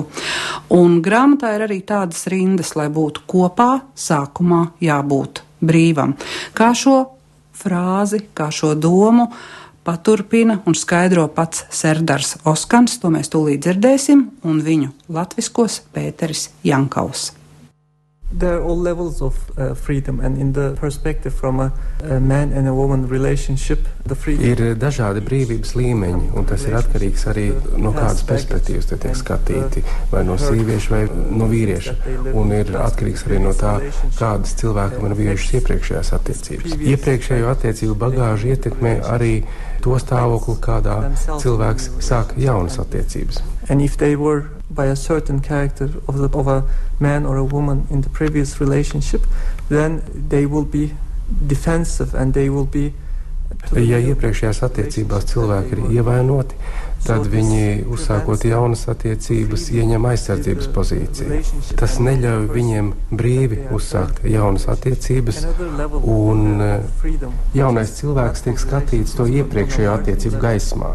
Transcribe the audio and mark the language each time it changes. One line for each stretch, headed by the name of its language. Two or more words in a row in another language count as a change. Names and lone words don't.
Latvian: Un grāmatā ir arī tādas rindas, lai būtu kopā, sākumā jābūt brīvam. Kā šo frāzi, kā šo domu paturpina un skaidro pats Serdars Oskans, to mēs tūlīt dzirdēsim, un viņu latviskos Pēteris Jankaus.
English: There are all levels of freedom, and in the perspective from a man and a woman relationship, the freedom...
Latvian: Ir dažādi brīvības līmeņi, un tas ir atkarīgs arī no kādas perspektīvas te tiek skatīti, vai no sievieša vai no vīrieša, un ir atkarīgs arī no tā, kādas cilvēkam ir bijušas iepriekšējās attiecības. Iepriekšējo attiecību bagāžu ietekmē arī to stāvokli, kādā cilvēks sāk jaunas attiecības.
English: And if they were by a certain character of a man or a woman in the previous relationship, then they will be defensive and they will be...
Latvian: Ja iepriekšējās attiecībās cilvēki ir ievainoti, tad viņi, uzsākot jaunas attiecības, ieņem aizsardzības pozīciju. Tas neļauj viņiem brīvi uzsākt jaunas attiecības, un jaunais cilvēks tiek skatīts to iepriekšējo attiecību gaismā.